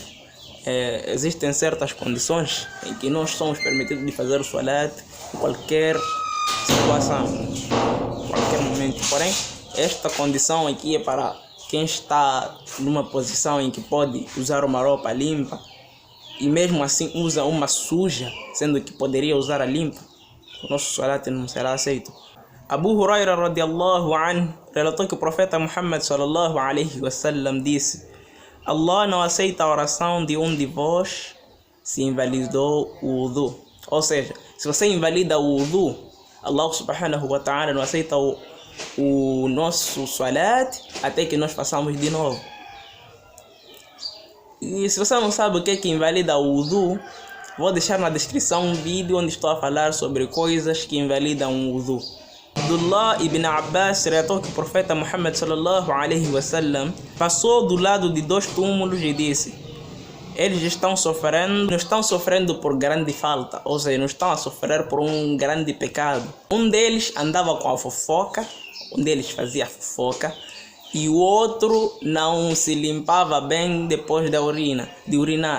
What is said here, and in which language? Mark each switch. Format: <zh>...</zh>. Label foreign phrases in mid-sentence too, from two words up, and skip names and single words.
<pt>Existem certas condições em que nós somos permitidos de fazer o salat em qualquer situação, em qualquer momento. Porém, esta condição aqui é para quem está numa posição em que pode usar uma roupa limpa e mesmo assim usa uma suja, sendo que poderia usar a limpa. O nosso salat não será aceito. Abu Huraira</pt> <ar>رضي الله عنه</ar> <pt>relatou que o profeta Muhammad</pt> <ar>صلى الله عليه وسلم</ar> <pt>disse: Allah não aceita a oração de um de vós se invalidou o wudu. Ou seja, se você invalida o wudu, Allah</pt> <ar>سبحانه وتعالى</ar> <pt>não aceita o nosso salat até que nós façamos de novo. E se você não sabe o que é que invalida o wudu, vou deixar na descrição um vídeo onde estou a falar sobre coisas que invalidam o wudu. Abdullah ibn Abbas relatou que o profeta Muhammad</pt> <ar>صلى الله عليه وسلم</ar> <pt>passou do lado de dois túmulos e disse: eles não estão sofrendo por grande falta, ou seja, não estão a sofrer por um grande pecado. Um deles andava com a fofoca, um deles fazia fofoca, e o outro não se limpava bem depois de urinar.</pt>